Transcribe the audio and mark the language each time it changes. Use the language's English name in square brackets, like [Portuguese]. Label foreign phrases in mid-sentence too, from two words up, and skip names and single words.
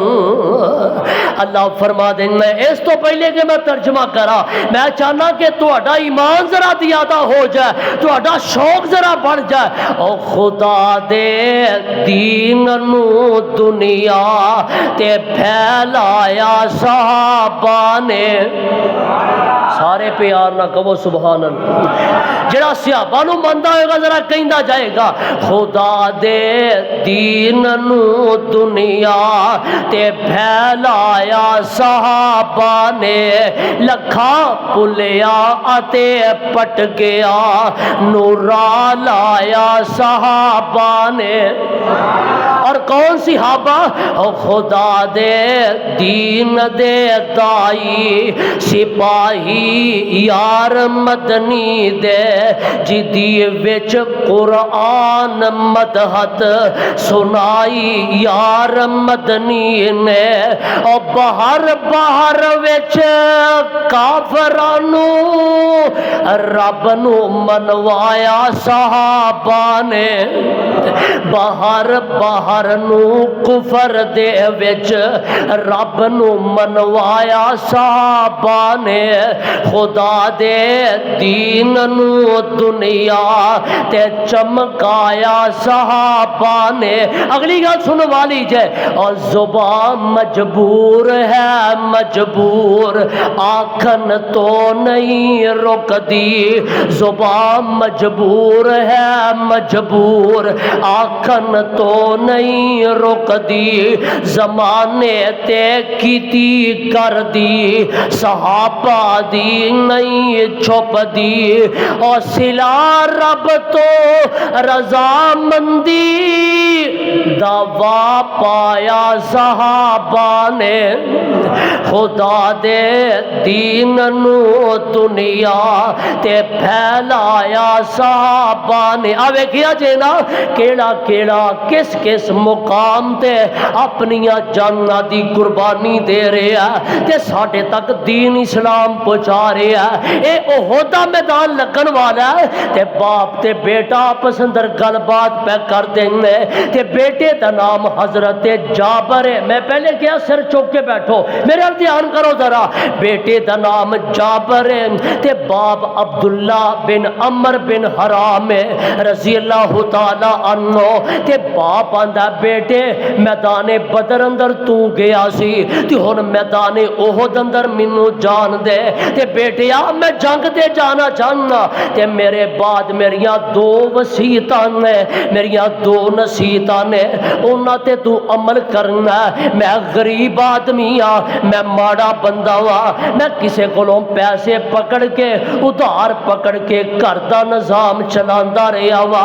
[Punjabi] اللہ فرما دیں میں اس تو پہلے کہ میں ترجمہ کرا میں چاہنا کہ تہاڈا ایمان ذرا زیادہ ہو جائے، تہاڈا شوق ذرا بڑھ جائے۔ او خدا دے دین نو دنیا تے پھیلایا صحابہ نے، سارے پیار نہ کہو [Arabic] سبحان اللہ، [Punjabi] جڑا صحابہ نو مندا ہوئے گا ذرا کہندا جائے گا خدا دے دین نو دنیا تے پھیلایا صحابہ نے، لکھاں پلیا اتے پٹ گیا نورا لایا صحابہ نے۔ اور کون صحابہ؟ او خدا دے دین دے دائی سپاہی یار مدنی دے جدی وچ قرآن مدحت سنائی یار مدنی نے۔ او باہر باہر وچ کافرانو رب نو منوایا صحابہ نے، باہر باہر نو کفر دے وچ رب نو منوایا صحابہ نے۔ خدا دے دین نو دنیا تے چمکایا صحابہ نے۔ اگلی گل سن والی جے اور زبان مجبور ہے مجبور آکھن تو نہیں رکدی، زبان مجبور ہے مجبور آکھن تو نہیں رکدی، زمانے تے کیتی کر دی صحابہ دی نہیں چھپ دی، اور سلا رب تو رضامندی دعویٰ پایا صحابہ نے۔ خدا دے دین نو دنیا تے پھیلایا صحابہ نے۔ آوے کیا جینا کیڑا کیڑا کس کس مقام تے اپنیاں جاناں دی قربانی دے رہے ہیں تے ساڈے تک دین اسلام پہنچا رہے ہیں۔ اے عہدہ میدان لگن والا ہے تے باپ تے بیٹا آپس اندر گل بات پہ کر دیں گے تے بیٹے دا نام حضرت جابر ہے۔ میں پہلے کیا سر چوک کے بیٹھو میرے دھیان کرو ذرا، بیٹے دا نام جابر ہے تے باپ عبداللہ بن عمر بن حرام ہے [Arabic] رضی اللہ تعالی عنہ [Punjabi] تے باپ آندا بیٹے میدان بدر اندر تو گیا سی تے ہن میدان احد اندر مینوں جان دے تے بیٹیا میں جنگ تے جانا چاہنا تے میرے بعد میریاں دو وصیتاں نے، میریاں دو نصیحتاں نے، انہاں تے تو عمل کرنا۔ میں غریب آدمی ہاں، میں ماڑا بندہ ہاں، میں کسے کولوں پیسے پکڑ کے ادھار پکڑ کے گھر دا نظام چلاندا رہیا وا۔